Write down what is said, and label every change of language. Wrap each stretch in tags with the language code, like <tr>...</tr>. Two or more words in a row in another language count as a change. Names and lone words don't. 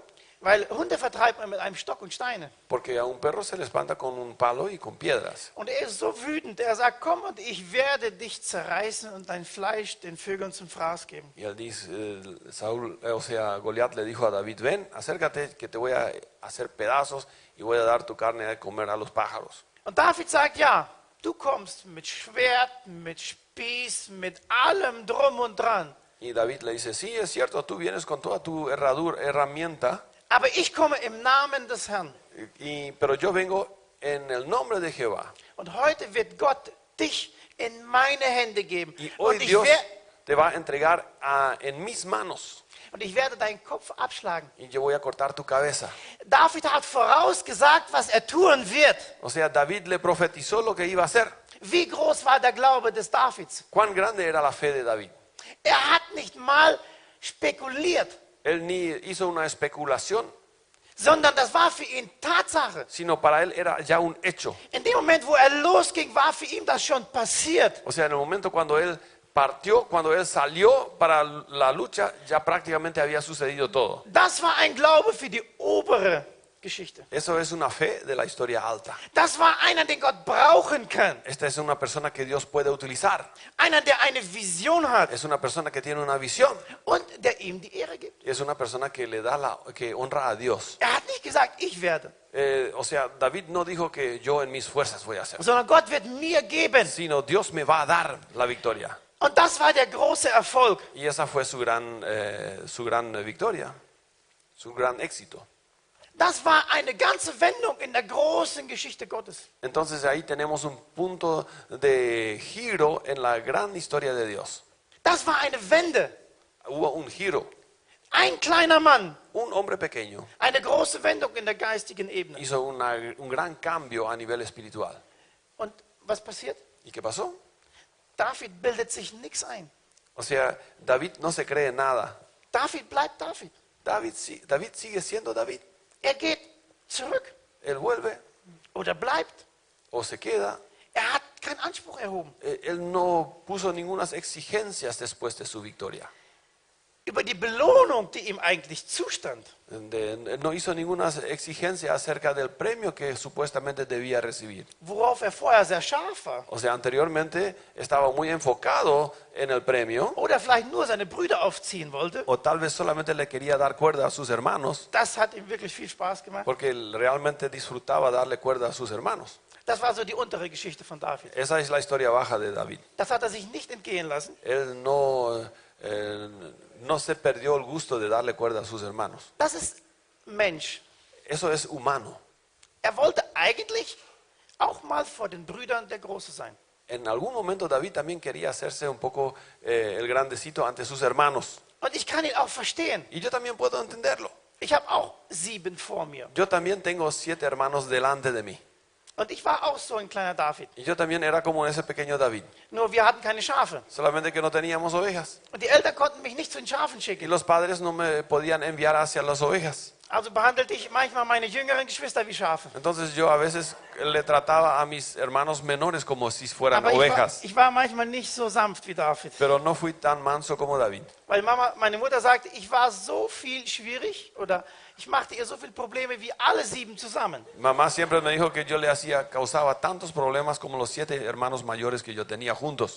<de>Weil Hunde vertreibt man mit einem Stock und Steine.</de> <es>Porque a un perro se le espanta con un palo y con piedras.</es> <de>Und er ist so wütend, er sagt, komm und ich werde dich zerreißen und dein Fleisch den Vögeln zum Fraß geben.</de> <es>Y él dice, Goliat le dijo a David, ven, acércate que te voy a hacer pedazos y voy a dar tu carne de comer a los pájaros.</es> <de>Und David sagt, ja, du kommst mit Schwert, mit Spieß, mit allem drum und dran.</de> <es>Y David le dice, sí, es cierto, tú vienes con toda tu herramienta,</es> <de>Aber ich komme im Namen des Herrn.</de> <es>pero yo vengo en el nombre de Jehová.</es> <de>Und heute wird Gott dich in meine Hände geben.</de> <es>Y hoy</es> <de>Und</de> <es>Dios te va a entregar en mis manos.</es> <de>ich werde deinen Kopf abschlagen.</de> <es>Y yo voy a cortar tu cabeza.</es> <de>David hat vorausgesagt, was er tun wird.</de> <es>O sea, David le profetizó lo que iba a hacer.</es> <de>Wie groß war der Glaube des Davids?</de> <es>Cuán grande era la fe de David.</es> <de>Er hat nicht mal spekuliert,</de> <es>Él ni hizo una especulación,</es> <de>sondern das war für ihn Tatsache.</de> <es>sino para él era ya un hecho.</es> <de>In dem Moment, wo er losging, war für ihn das schon passiert.</de> <es>O sea, en el momento cuando él partió, cuando él salió para la lucha, ya prácticamente había sucedido todo.</es> <de>Das war ein Glaube für die obere Geschichte.</de> <es>Eso es una fe de la historia alta.</es> <de>Das war einer, den Gott brauchen kann.</de> <es>Esta es una persona que Dios puede utilizar.</es> <de>Einer, der eine Vision hat</de> <es>Es una persona que tiene una visión.</es> <de>und der ihm die Ehre gibt.</de> <es>Es una persona que le da que honra a Dios.</es> <de>Er hat nicht gesagt, ich werde,</de> <es>O sea, David no dijo que yo en mis fuerzas voy a hacer,</es> <de>sondern Gott wird mir geben.</de> <es>sino Dios me va a dar la victoria.</es> <de>Und das war der große Erfolg.</de> <es>Y esa fue su gran victoria, su gran éxito.</es> <de>Das war eine ganze Wendung in der großen Geschichte Gottes.</de> <es>Entonces ahí tenemos un punto de giro en la gran historia de Dios.</es> <de>Das war eine Wende.</de> <es>Hubo un giro.</es> <de>Ein kleiner Mann,</de> <es>Un hombre pequeño</es> <de>eine große Wendung in der geistigen Ebene.</de> <es>hizo un gran cambio a nivel espiritual.</es> <de>Und was passiert?</de> <es>¿Y qué pasó?</es> <de>David bildet sich nichts ein.</de> <es>O sea, David no se cree nada.</es> <de>David bleibt David.</de> <es>David sigue siendo David.</es> <de>Er geht zurück</de> <es>Él vuelve</es> <de>oder bleibt.</de> <es>o se queda.</es> <de>Er hat keinen Anspruch erhoben.</de> <es>Él no puso ninguna exigencias después de su victoria.</es> <de>Über die Belohnung, die ihm eigentlich zustand.</de> <es>Él no hizo ninguna exigencia acerca del premio que supuestamente debía recibir.</es> <de>Worauf er vorher sehr scharf war.</de> <es>O sea, anteriormente estaba muy enfocado en el premio,</es> <de>Oder vielleicht nur seine Brüder aufziehen wollte.</de> <es>o tal vez solamente le quería dar cuerda a sus hermanos,</es> <de>Das hat ihm wirklich viel Spaß gemacht.</de> <es>porque él realmente disfrutaba darle cuerda a sus hermanos.</es> <de>Das war so die untere Geschichte von David.</de> <es>Esa es la historia baja de David.</es> <de>Das hat er sich nicht entgehen lassen.</de> <es>Él no se perdió el gusto de darle cuerda a sus hermanos.</es> <de>Das ist Mensch.</de> <es>Eso es humano.</es> <de>Er wollte eigentlich auch mal vor den Brüdern der Große sein.</de> <es>En algún momento David también quería hacerse un poco el grandecito ante sus hermanos.</es> <de>Und ich kann ihn auch verstehen.</de> <es>Y yo también puedo entenderlo.</es> <de>Ich habe auch 7 vor mir.</de> <es>Yo también tengo 7 hermanos delante de mí.</es> <de>Und ich war auch so ein kleiner David.</de> <es>Y yo también era como ese pequeño David.</es> <de>Nur wir hatten keine Schafe.</de> <es>Solamente que no teníamos ovejas.</es> <de>Und die Eltern konnten mich nicht zu den Schafen</de> <es>Y</es> <de>schicken.</de> <es>los padres no me podían enviar hacia las ovejas.</es> <de>Also behandelte ich manchmal meine jüngeren Geschwister wie Schafe.</de> <es>Entonces yo a veces le trataba a mis hermanos menores como si fueran</es> <de>Aber</de> <es>ovejas.</es> <de>ich war manchmal nicht so sanft wie David.</de> <es>Pero no fui tan manso como David.</es> <de>Weil meine Mutter sagte, ich war so viel schwierig oder ich machte ihr so viele Probleme wie alle 7 zusammen.</de> <es>Mamá siempre me dijo que yo le causaba tantos problemas como los 7 hermanos mayores que yo tenía juntos.</es>